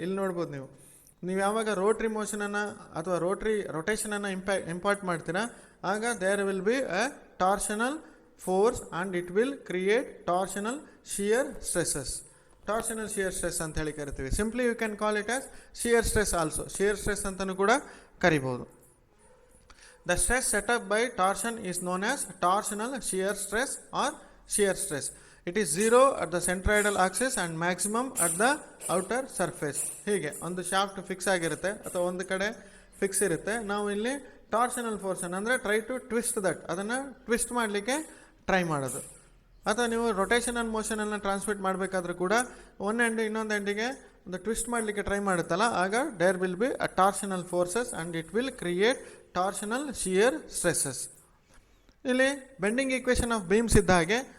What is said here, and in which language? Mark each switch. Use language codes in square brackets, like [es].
[kn] ಇಲ್ಲಿ ನೋಡ್ಬೋದು ನೀವು ಯಾವಾಗ ರೋಟ್ರಿ ಮೋಷನನ್ನು ಅಥವಾ ರೊಟೇಷನನ್ನು ಇಂಪಾರ್ಟ್ ಮಾಡ್ತೀರಾ ಆಗ [en] There will be a torsional force and it will create torsional shear stresses. Torsional shear stress [kn] ಅಂತ ಹೇಳಿ ಕರಿತೀವಿ. [en] simply you can call it as shear stress also, shear stress [kn] ಅಂತಲೂ ಕೂಡ ಕರಿಬೋದು. [en] The stress set up by torsion is known as torsional shear stress or shear stress. It is zero at the centroidal axis and maximum at the outer surface. [kn] ಹೀಗೆ ಒಂದು shaft fix ಆಗಿರುತ್ತೆ ಅಥವಾ ಒಂದು ಕಡೆ fix ಇರುತ್ತೆ. ನಾವು ಇಲ್ಲಿ torsional ಫೋರ್ಸನ್ನು ಅಂದರೆ [en] try to twist that, [kn] ಅದನ್ನು ಟ್ವಿಸ್ಟ್ ಮಾಡಲಿಕ್ಕೆ ಟ್ರೈ ಮಾಡೋದು. ಅಥವಾ ನೀವು ರೊಟೇಷನಲ್ ಮೋಷನನ್ನು ಟ್ರಾನ್ಸ್ಮಿಟ್ ಮಾಡಬೇಕಾದ್ರೂ ಕೂಡ ಒಂದು ಎಂಡ್ ಇನ್ನೊಂದು ಎಂಡಿಗೆ ಒಂದು ಟ್ವಿಸ್ಟ್ ಮಾಡಲಿಕ್ಕೆ ಟ್ರೈ ಮಾಡುತ್ತಲ್ಲ ಆಗ [en] There will be a torsional forces and it will create torsional shear stresses. [kn] ಇಲ್ಲಿ ಬೆಂಡಿಂಗ್ ಈಕ್ವೇಷನ್ ಆಫ್ ಬೀಮ್ಸ್ ಇದ್ದ ಹಾಗೆ